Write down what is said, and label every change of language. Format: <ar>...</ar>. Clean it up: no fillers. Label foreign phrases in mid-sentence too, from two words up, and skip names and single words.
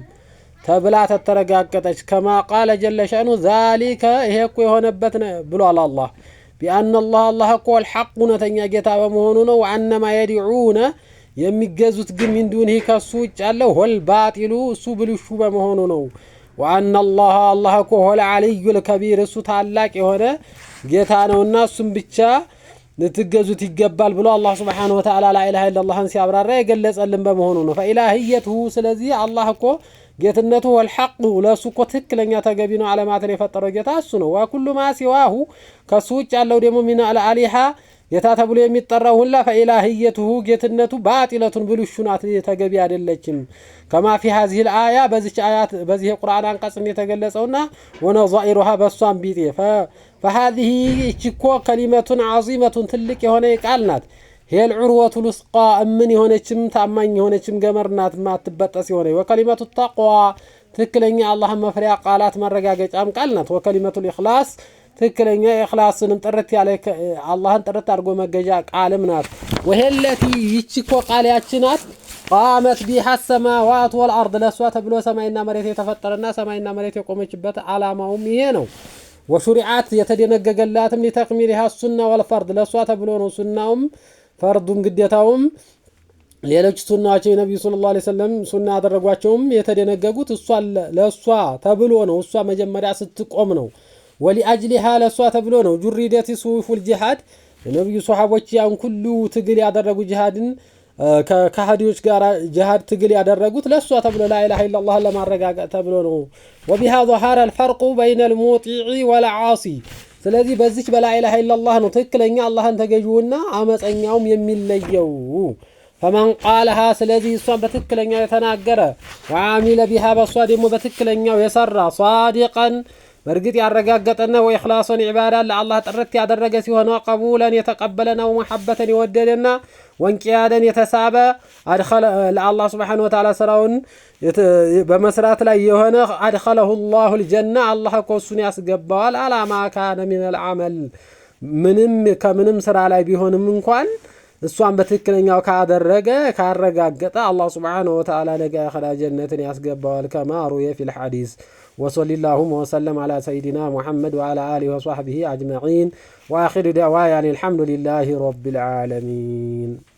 <am>ተብላ ተረጋገጠች።</am> <ar>كما قال جل شأنه ذلك</ar> <am>ይሄ እኮ የሆነበት ብሏል አላህ ቢአን አላህ እኮ الحق እውነተኛ ጌታ በመሆኑ ነው።</am> <ar>وأن ما يدعون</ar> <am>የሚገዙት ግን</am> <ar>من دونه</ar> <am>ከሱ ውጭ ያለው</am> <ar>هو الباطل</ar> <am>እሱ ብልሹ በመሆኑ ነው።</am> <ar>وأن الله</ar> <am>እኮ</am> <ar>هو العلي الكبير</ar> <am>እሱ ታላቅ የሆነ ጌታ ነውና እሱም ብቻ ልትገዙት ይገባል ብሎ አላህ</am> <ar>سبحانه وتعالى لا إله إلا الله</ar> <am>ሲያብራራ የገለጸልን በመሆኑ ነው። فإلهيته ስለዚህ አላህ እኮ ጌትነቱ والحق ለሱ እኮ ትክክለኛ ተገቢ ነው። ዓለማትን የፈጠረው ጌታ እሱ ነው።</am> <ar>وكل ما سواه</ar> <am>ከሱ ውጭ ያለው ደግሞ</am> <ar>من الآلهة</ar> <am>ጌታ ተብሎ የሚጠራው ሁላ فإلهيته ጌትነቱ ባጢለቱን ብልሹናት ተገቢ አይደለችም።</am> <ar>كما في هذه الآية</ar> <am>በዚህ አያት በዚህ ቁርአን አንቀጽ የተገለጸውና ونظائرها በሷም ቢጤ فهذه እቺኮ</am> <ar>كلمة عظيمة</ar> <am>ትልቅ የሆነ ቃል ናት።</am> <ar>هي العروة الوثقى</ar> <am>ምን የሆነችም ታማኝ የሆነችም ገመርናት ማትበጠስ የሆነ</am> <ar>وكلمة التقوى</ar> <am>ትክክለኛ አላህን መፍሪያ ቃላት መረጋገጫም ቃል ናት።</am> <ar>وكلمة الإخلاص</ar> <am>ትክክለኛ ኢኽላስንም ጥርት ያለ አላህን ጥርት አድርጎ መገዣ ቃልም ናት። ወሄለቲ ይቺኮ ቃል ያችናት</am> <ar>قامت بها السماوات والأرض</ar> <am>ለሷ ተብሎ ሰማይና መሬት የተፈጠረና ሰማይና መሬት የቆመችበት ዓላማውም ይሄ ነው። ወሹሪዓት የተደነገገላትም</am> <ar>لتكميلها السنة والفرض</ar> <am>ለሷ ተብሎ ነው። ሱናውም ፈርዱም ግዴታውም ሌሎች ሱናዎች የነብዩ</am> <ar>صلى الله عليه وسلم</ar> <am>ሱና ያደረጓቸውም የተደነገጉት እሷ ለሷ ተብሎ ነው። እሷ መጀመሪያ ስትቆም ነው። ولأجلها ለሷ ተብሎ ነው።</am> <ar>جردت سيوف الجهاد</ar> <am>የነብዩ ሱሐቦች ያን ሁሉ ትግል ያደረጉ ጂሃድን ከካህዲዎች ጋር ጂሃድ ትግል ያደረጉት ለሷ ተብሎ</am> <ar>لا إله إلا الله</ar> <am>ለማረጋገጥ ተብሎ ነው።</am> <ar>وبهذا ظهر الفرق بين المطيع والعاصي</ar> <am>ስለዚህ በዚህ በላ ኢላሃ ኢላላህ ነው ትክክለኛ አላህን ተገዥውና አመፀኛውም የሚለየው።</am> <ar>فمن قالها</ar> <am>ስለዚህ እሷን በትክክለኛ የተናገረ</am> <ar>وعامل بها</ar> <am>በሷ ደግሞ በትክክለኛው የሰራ صادقا በእርግጥ ያረጋገጠና ወኢኽላሱን ኢባዳን ለአላህ ጥርት ያደረገ ሲሆን ቀቡለን የተቀበለና ወመሐበተን የወደደና ወንቂያደን የተሳበ ለአላህ</am> <ar>سبحانه وتعالى</ar> <am>ስራውን በመስራት ላይ የሆነ</am> <ar>أدخله الله الجنة</ar> <am>አላህ እሱን ያስገባዋል</am> <ar>على ما كان من العمل</ar> <am>ከምንም ስራ ላይ ቢሆንም እንኳን እሷን በትክክለኛው ካደረገ ካረጋገጠ አላህ</am> <ar>سبحانه وتعالى</ar> <am>ነገ አኺራ ጀነትን ያስገባዋል</am> <ar>كما روي في الحديث وصلى اللهم وسلم على سيدنا محمد وعلى آله وصحبه أجمعين وآخر دعوانا الحمد لله رب العالمين.</ar>